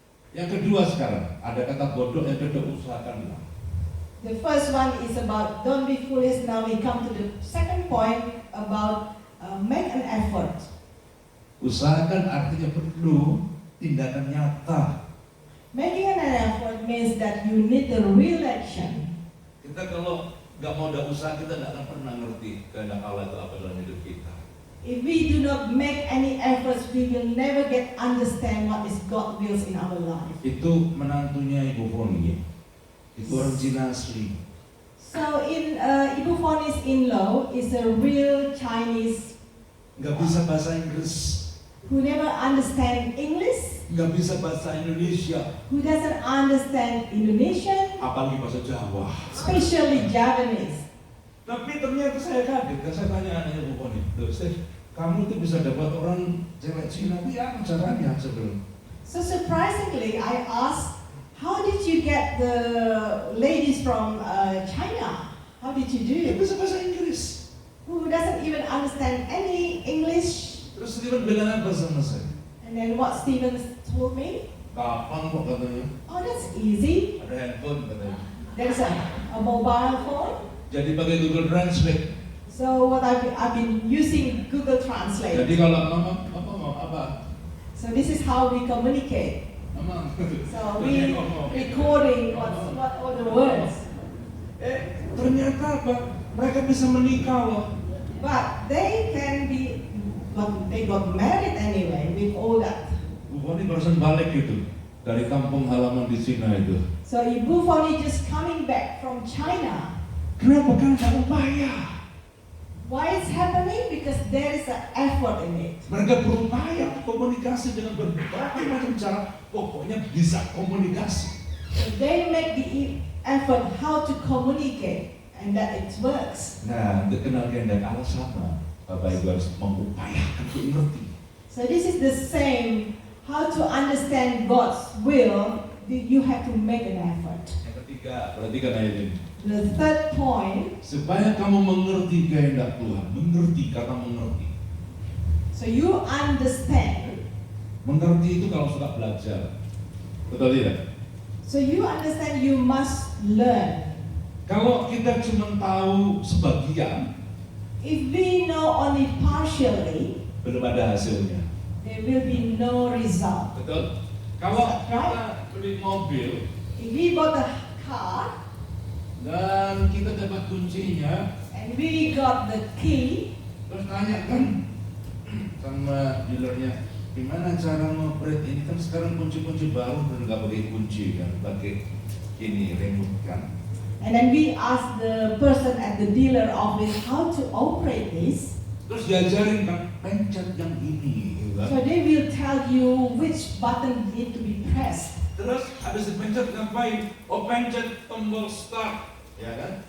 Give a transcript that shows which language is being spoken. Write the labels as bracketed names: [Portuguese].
[Indonesian] Yang kedua sekarang ada kata bodoh, yang kedua usahakanlah. [English] The first one is about don't be foolish. Now we come to the second point about make an effort. [Indonesian] Usahakan artinya perlu tindakan nyata. [English] Making an effort means that you need the real action. [Indonesian] Kita kalau nggak mau ada usaha, kita nggak akan pernah ngerti kehendak Allah itu apa dalam hidup kita. [English] If we do not make any efforts, we will never get understand what is God's will in our life. [Indonesian] Itu menantunya Ibu Foni, itu orang Cina asli. [English] So in Ibu Foni's in-law is a real Chinese [Indonesian] Nggak bisa bahasa Inggris, [English] who never understand English, [Indonesian] nggak bisa bahasa Indonesia, [English] who doesn't understand Indonesian, [Indonesian] apalagi bahasa Jawa. [English] especially Japanese. [Indonesian] Tapi ternyata saya kaget, kan saya tanya anaknya Bu Foni, "Loh, Steve, kamu tuh bisa dapat orang cewek Cina itu ya caranya sebelum?" [English] So surprisingly, I asked, how did you get the ladies from China? How did you do [Indonesian] Dia [English] it? [Indonesian] bisa bahasa Inggris. [English] Who doesn't even understand any English? [Indonesian] Terus Steven bilang apa sama saya? [English] And then what Stephen told me, [Indonesian] Gampang kok katanya. [English] oh that's easy. [Indonesian] Ada handphone katanya. [English] There's a mobile phone. [Indonesian] Jadi pakai Google Translate. [English] So what I've been using Google Translate. [Indonesian] Jadi kalau mama apa mau apa? [English] So this is how we communicate. [Indonesian] Mama. [English] So we recording what are the words. [Indonesian] Ternyata apa? Mereka bisa menikah loh. [English] But they can be, but they got married anyway with all that. [Indonesian] Bu Foni barusan balik gitu dari kampung halaman di Cina itu. [English] So Ibu Foni just coming back from China. [Indonesian] Kenapa? Karena ada upaya. [English] Why it's happening? Because there is an effort in it. [Indonesian] Mereka berupaya komunikasi dengan berbagai macam cara. Pokoknya bisa komunikasi. [English] So they make the effort how to communicate, and that it works. [Indonesian] Nah, untuk kenal kehendak Allah sama. Bapak Ibu harus mengupayakan untuk ngerti. [English] So this is the same. How to understand God's will? You have to make an effort. [Indonesian] Yang ketiga, perhatikan ayat ini. [English] The third point. [Indonesian] Supaya kamu mengerti kehendak Tuhan, mengerti kata mengerti. [English] So you understand. [Indonesian] Mengerti itu kalau suka belajar, betul tidak? [English] So you understand. You must learn. [Indonesian] Kalau kita cuma tahu sebagian, [English] If we know only partially, [Indonesian] belum ada hasilnya. [English] there will be no result. [Indonesian] Betul? Kalau kita beli mobil [English] If we bought a car [Indonesian] dan kita dapat kuncinya, [English] and we got the key, [Indonesian] terus tanya kan sama dealernya, gimana cara ngoperate ini? Kan sekarang kunci-kunci baru dan nggak pakai kunci kan, pakai ini remote kan. [English] and then we ask the person at the dealer office how to operate this. [Indonesian] Terus diajarin kan, pencet yang ini, gitu kan. [English] So they will tell you which button need to be pressed. [Indonesian] Terus habis dipencet ngapain? Oh, pencet tombol start, ya kan?